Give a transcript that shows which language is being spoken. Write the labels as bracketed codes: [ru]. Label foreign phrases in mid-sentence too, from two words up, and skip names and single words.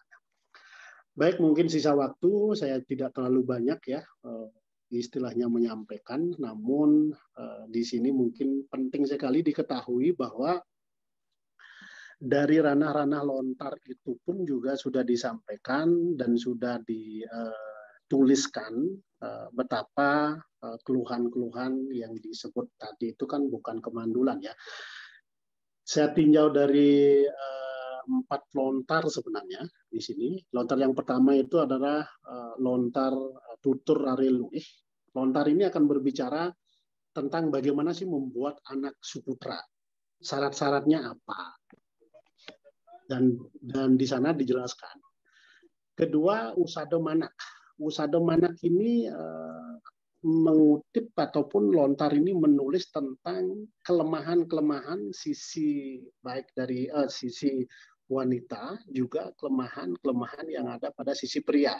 [id] Baik, mungkin sisa waktu saya tidak terlalu banyak ya istilahnya menyampaikan, namun di sini mungkin penting sekali diketahui bahwa dari ranah-ranah lontar itu pun juga sudah disampaikan dan sudah dituliskan betapa keluhan-keluhan yang disebut tadi itu kan bukan kemandulan ya. Saya tinjau dari 4 lontar sebenarnya di sini. Lontar yang pertama itu adalah lontar tutur Areluih. Lontar ini akan berbicara tentang bagaimana sih membuat anak suputra. Syarat-syaratnya apa? Dan di sana dijelaskan. Kedua, Usado Manak. Usado Manak ini mengutip ataupun lontar ini menulis tentang kelemahan-kelemahan sisi baik dari sisi wanita, juga kelemahan-kelemahan yang ada pada sisi pria.